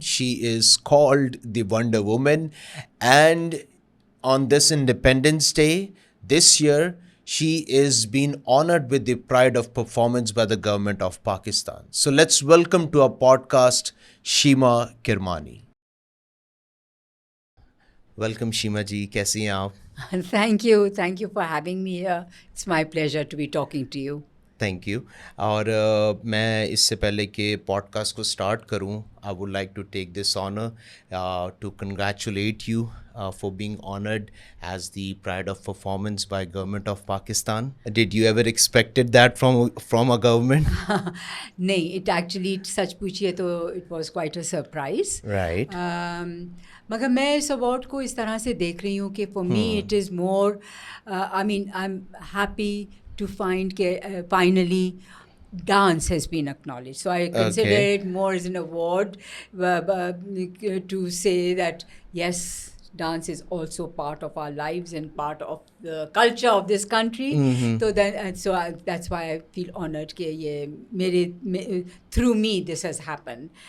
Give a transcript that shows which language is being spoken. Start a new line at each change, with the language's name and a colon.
English: She is called the Wonder Woman. And on this Independence Day this year, she is being honored with the pride of performance by the government of Pakistan. So let's welcome to our podcast Sheema Kirmani. Welcome Sheema ji,
Urdu: kaisi hain aap?
English: Thank you for having me here. It's my pleasure to be talking to you. Thank you.
Urdu: اور میں اس سے پہلے کہ pod cost کو start کروں,
English: I would like to take this honour to congratulate you for being honoured as the pride of performance by government of Pakistan. Did you ever expected that from a government? نہیں, it actually
Urdu: سچ پوچھیے تو
English: It was quite a surprise. Right.
Urdu: مگر میں اس award کو اس طرح سے دیکھ رہی ہوں کہ
English: For me it is more, I mean I am happy to find finally dance has been acknowledged. So I consider it more as an award to say that yes, dance is also part of our lives and part of the culture of this country. So that's why I feel honored
Urdu: کہ یہ میرے
English: through me this has happened.